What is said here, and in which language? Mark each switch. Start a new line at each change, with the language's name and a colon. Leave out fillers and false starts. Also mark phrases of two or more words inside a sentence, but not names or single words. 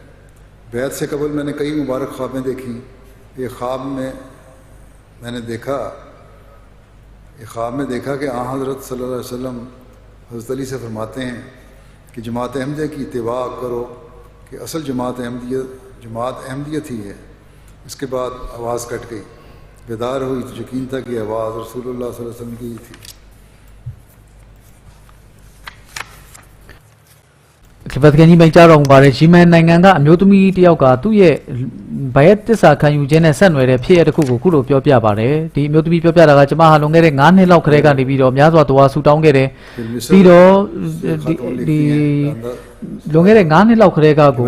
Urdu: بیعت سے قبل میں نے کئی مبارک خوابیں دیکھی۔ ایک خواب میں میں نے دیکھا کہ حضرت
Arabic: صلى الله عليه وسلم
Urdu: حضرت علی سے فرماتے ہیں کہ جماعت احمدیہ کی اتباع کرو کہ اصل جماعت احمدیت ہی ہے. اس کے بعد آواز کٹ گئی. بیدار ہوئی تو یقین تھا کہ آواز
Arabic: رسول الله صلى الله عليه وسلم
Urdu: کی ہی تھی.
Burmese: ဒီပတ်ကန်ကြီးမိတ်ကြတော်မူပါတယ်ဂျီမန်နိုင်ငံကအမျိုးသမီးတစ်ယောက်ကသူ့ရဲ့ဘယက်တစ္ဆာခံယူခြင်းနဲ့ဆက်နွယ်တဲ့ဖြစ်ရပ်တစ်ခုကိုခုလိုပြောပြပါတယ်ဒီအမျိုးသမီးပြောပြတာကကျမဟာလွန်ခဲ့တဲ့9နှစ်လောက်ခရဲကနေပြီးတော့များစွာတဝါဆူတောင်းခဲ့တယ်ပြီးတော့ဒီလွန်ခဲ့တဲ့9နှစ်လောက်ခရဲကကို